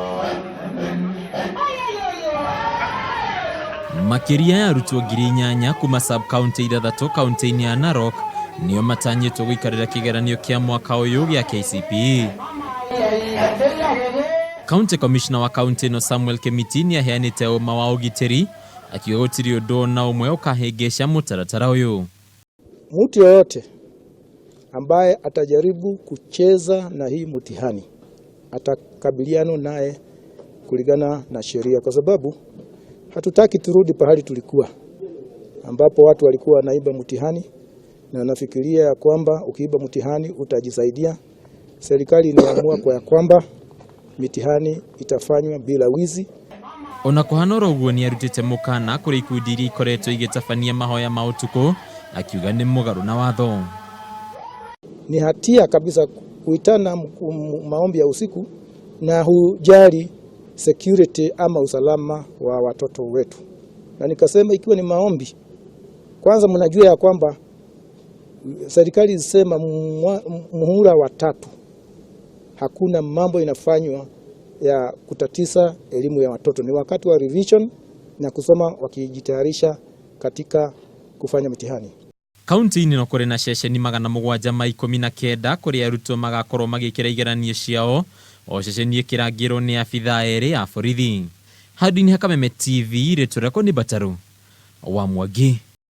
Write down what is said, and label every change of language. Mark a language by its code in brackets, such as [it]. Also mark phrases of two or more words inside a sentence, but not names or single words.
[ki] Makiria ya arutwo 8,000 kuma sub-county 6 kaunti-inĩ ya Narok nĩo matanyĩtwo gũikarĩra kĩgeranio kĩa mwaka ũyũ gĩa KCPE. [en] County Commissioner [ki] wa kaunti ĩno Samuel Kemiti nĩaheanĩte ũma wa ũgitĩri akiuga gũtirĩ ũndũ na ũmwe ũkahĩngĩca mũtaratara ũyũ. [sw] Mtu yoyote ambaye atajaribu kucheza na hii mtihani atakabiliana naye kulingana na sheria, kwa sababu hatutaki turudi pahali tulikuwa ambapo watu walikuwa wanaiba mtihani na nafikiria ya kwamba ukiiba mtihani utajisaidia. Serikali inaamua kwa kwamba mitihani itafanywa bila wizi. [ki] Ona kuhanora uguo ni arutite mukana kuri ikundi iria ikoretwo igĩtabania mahoya ma ũtukũ akiuga nĩ mũgarũ na watho. [sw] Ni hatia kabisa kuitana maombi ya usiku na hujali security ama usalama wa watoto wetu. Na nikasema ikiwa ni maombi, kwanza mnajua ya kwamba serikali isema muhula wa 3 hakuna mambo inafanywa ya kutatisa elimu ya watoto. Ni wakati wa revision na kusoma wakijitayarisha katika kufanya mitihani. [ki] Kaunti-inĩ no kũrĩ na ceceni 719 kũrĩa arutwo magakorwo magĩkĩra igeranio ciao, o ceceni ĩkĩrangĩrwo nĩ abithaa 2 a borithi. Handũ-inĩ ha Kameme TV, rĩtwa rĩakwa nĩ Bataru wa Mwangi.